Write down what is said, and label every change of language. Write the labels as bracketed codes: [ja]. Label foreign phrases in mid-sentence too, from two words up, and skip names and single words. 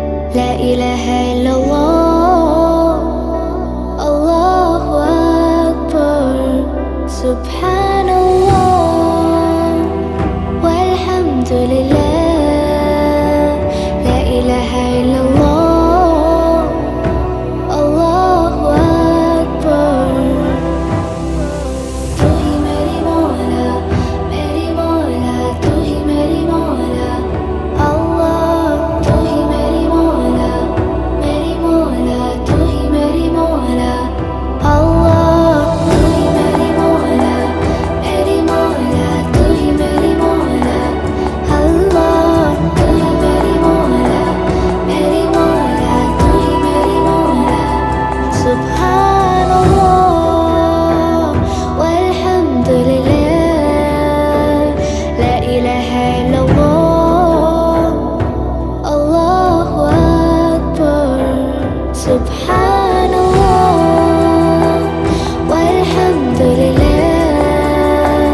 [ar] لا إله إلا الله. الله أكبر. سبحان الله والحمد لله. لا إله إلا الله. الله أكبر. [hi] तू ही मेरी मौला तू ही मेरी मौला। अल्लाह तू ही मेरी मौला तू ही मेरी मौला। अल्लाह तू ही मेरी मौला तू ही मेरी मौला। अल्लाह तू ही मेरी मौला तू ही मेरी मौला। [ar] سبحان الله والحمد لله. لا إله إلا الله. الله أكبر. سبحان الله والحمد لله.